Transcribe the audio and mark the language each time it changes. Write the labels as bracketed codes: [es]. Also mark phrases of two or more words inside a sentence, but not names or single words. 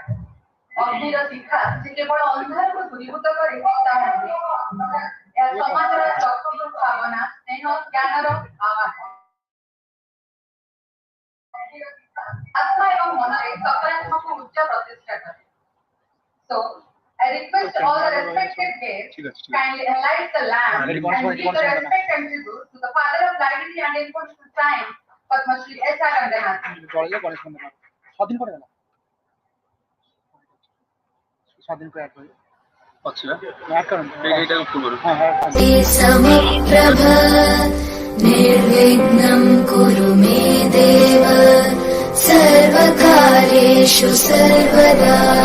[or] ଅଗ୍ନିର ଶିଖା ଯେ କେବଳ ଅନ୍ଧାରକୁ ଦୂରୀଭୂତ କରେ ତାହା ନୁହେଁ। ଏହା ସମାଜର ଚକ୍ର ଭାବନା, ସ୍ନେହ, ଜ୍ଞାନର ଆହ୍ୱାନ। ଆତ୍ମା ଏବଂ ମନରେ ସକାରାତ୍ମକ ଉର୍ଜା ପ୍ରତିଷ୍ଠା କରେ। [en] So, I request all the respected guests kindly light the lamp and give the respect and tribute to the father of library and information science, Padma Shri S.R. Ranganath. [sa] समप्रभ निर्विघ्नं कुरु मे देव सर्वकार्येषु सर्वदा